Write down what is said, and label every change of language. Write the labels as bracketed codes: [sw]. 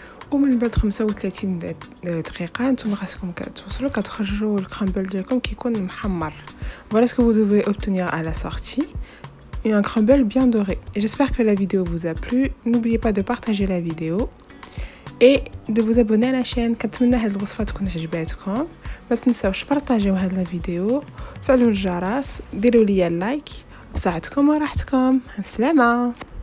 [ar] ومن بعد 35 دقيقة نتوما خاصكم توصلوا كتخرجوا الكرامبل ديالكم كيكون محمر. [fr] Voilà ce que vous devez obtenir à la sortie. Et un crumble bien doré. J'espère que la vidéo vous a plu. N'oubliez pas de partager la vidéo et de vous abonner à la chaîne. [ar] كنتمنى هاد الوصفه تكون عجباتكم. ما تنساوش بارطاجيو هاد الفيديو، فعلوا الجرس، ديروا لي اللايك. بصحتكم وراحتكم، السلامه.